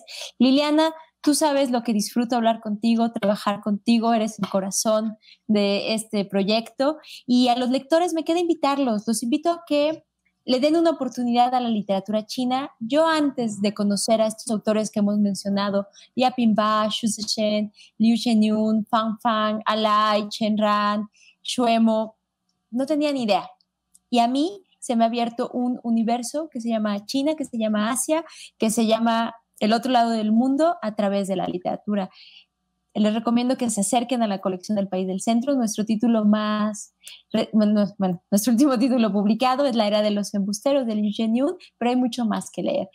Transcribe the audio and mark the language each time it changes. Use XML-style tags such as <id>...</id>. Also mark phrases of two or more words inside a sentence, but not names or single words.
<es>Liliana, tú sabes lo que disfruto hablar contigo, trabajar contigo, eres el corazón de este proyecto. Y a los lectores me queda invitarlos, los invito a que le den una oportunidad a la literatura china. Yo antes de conocer a estos autores que hemos mencionado, Liu Pingba, Xu Zhichen, Liu Zhenyun, Fang Fang, Alai, Chen Ran, Xuemo, no tenía ni idea. Y a mí se me ha abierto un universo que se llama China, que se llama Asia, que se llama el otro lado del mundo a través de la literatura. Les recomiendo que se acerquen a la colección del País del Centro. Nuestro último título publicado es La Era de los Embusteros de Liu Zhenyun, pero hay mucho más que leer.</es>